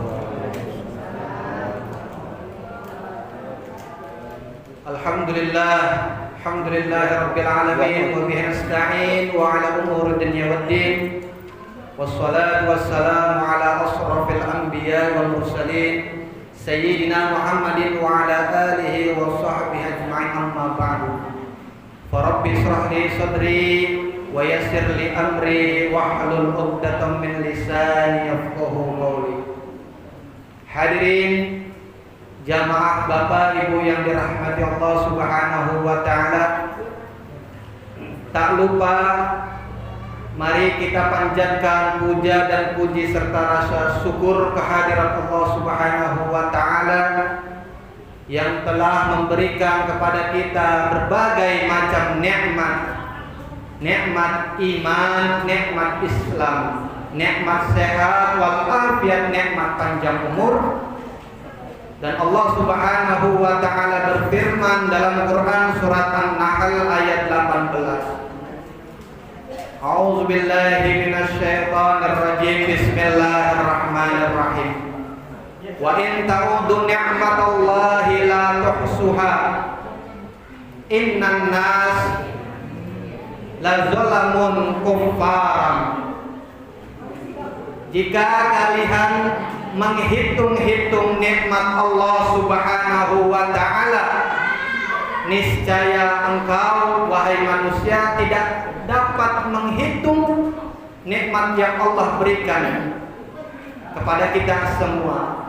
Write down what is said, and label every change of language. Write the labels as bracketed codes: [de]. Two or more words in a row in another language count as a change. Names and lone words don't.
[ar] الحمد لله رب العالمين وبه نستعين وعلى أمور الدنيا والدين. والصلاة والسلام على أشرف الأنبياء والمرسلين سيدنا محمد وعلى آله وصحبه أجمعين أما بعد. فرب اشرح لي صدري ويسر لي أمري واحلل عقدة من لساني يفقهوا قولي. [id] Hadirin jamaah Bapak Ibu yang dirahmati Allah [ar] سبحانه وتعالى, [id] tak lupa mari kita panjatkan puja dan puji serta rasa syukur kehadirat Allah [ar] سبحانه وتعالى [id] yang telah memberikan kepada kita berbagai macam nikmat. Nikmat iman, nikmat Islam, nikmat sehat wal afiat, nikmat panjang umur. Dan Allah [ar] سبحانه وتعالى [id] berfirman dalam Quran surat An-Nahl ayat 18. [ar] أعوذ بالله من الشيطان الرجيم. بسم الله الرحمن الرحيم. وإن تعدوا نعمة الله لا تحصوها. إن الإنسان لظلوم كفار. [id] Jika kalian menghitung-hitung nikmat Allah [ar] سبحانه وتعالى, [id] niscaya engkau wahai manusia tidak dapat menghitung nikmat yang Allah berikan kepada kita semua.